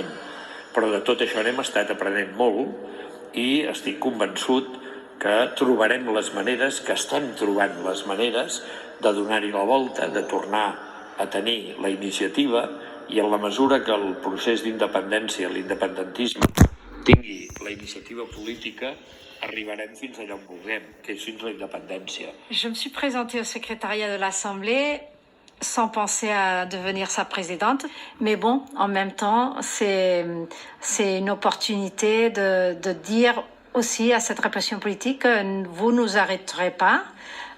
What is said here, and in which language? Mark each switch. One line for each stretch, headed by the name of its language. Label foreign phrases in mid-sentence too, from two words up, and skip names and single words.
Catalan: Però de tot això n'hem estat aprenent molt i estic convençut que trobarem les maneres, que estem trobant les maneres de donar-hi la volta, de tornar a tenir la iniciativa i en la mesura que el procés d'independència, l'independentisme, tingui la initiativa política, arribarem fins allà on vulguem, que és fins la independència.
French: Je me suis présentée au secrétariat de l'Assemblée sans penser à devenir sa présidente. Mais bon, en même temps, c'est une opportunité de dire aussi à cette répression politique que vous ne nous arrêterez pas.